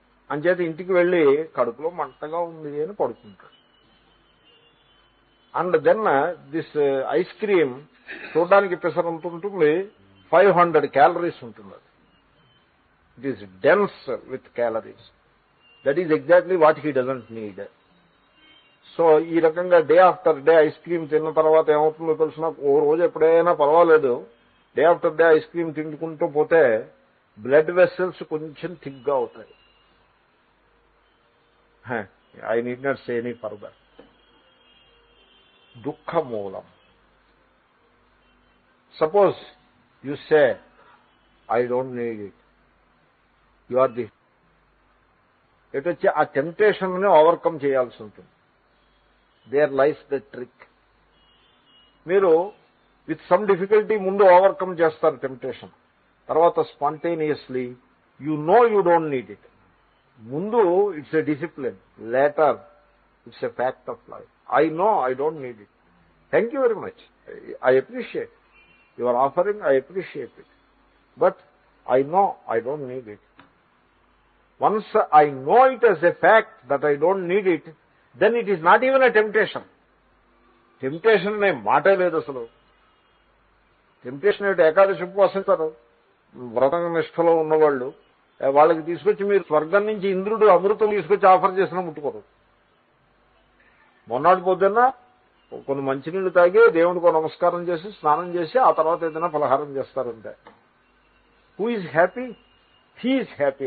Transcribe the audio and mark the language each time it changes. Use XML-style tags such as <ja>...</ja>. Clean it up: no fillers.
<te>అంచేత ఇంటికి వెళ్ళి కడుపులో మంటగా ఉంది అని పడుకుంటాడు.</te> <en>and then this ice cream</en> <te>చూడడానికి పెసరంత ఉంటుంది, 500 calories ఉంటుంది.</te> <en>It is dense with calories. That is exactly what he doesn't need.</en> <te>So ఈ రకంగా day after day ice cream తిన్న తర్వాత ఏమవుతుందో తెలిసిన, ఓ రోజు ఎప్పుడైనా పర్వాలేదు, day after day ice cream తింటుకుంటూ పోతే బ్లడ్ వెసల్స్ కొంచెం థిక్గా అవుతాయి.</te> <en>I need not say any further.</en> <te>దుఃఖ మూలం.</te> <en>suppose you say I don't need it, you are the</en> <te>ఎటొచ్చి ఆ టెంప్టేషన్ ని ఓవర్కమ్ చేయాల్సి ఉంటుంది.</te> <en>There lies the trick. మీరు with some difficulty</en> <te>ముందు ఓవర్కమ్ చేస్తారు టెంప్టేషన్,</te> <en>తర్వాత spontaneously you know you don't need it. ముందు it's a discipline, later it's a fact of life. I know I don't need it. Thank you very much, I appreciate your offering, I appreciate it, but I know I don't need it. Once I know it as a fact that I don't need it, then it is not even a temptation.</en> <te>Temptation అనే మాటే లేదు అసలు. Temptation ఏమిటి? ఏకాదశి ఉపవాసం చేస్తారు వ్రత నిష్ఠలో ఉన్నవాళ్ళు, వాళ్ళకి తీసుకొచ్చి మీరు స్వర్గం నుంచి ఇంద్రుడు అమృతం తీసుకొచ్చి ఆఫర్ చేసినా ముట్టుకోరు. మొన్నటి పొద్దున్న కొన్ని మంచినీళ్ళు తాగి దేవుడికి నమస్కారం చేసి స్నానం చేసి ఆ తర్వాత ఏదైనా పలహారం చేస్తారంటే</te> <en>Who is happy? He is happy.</en>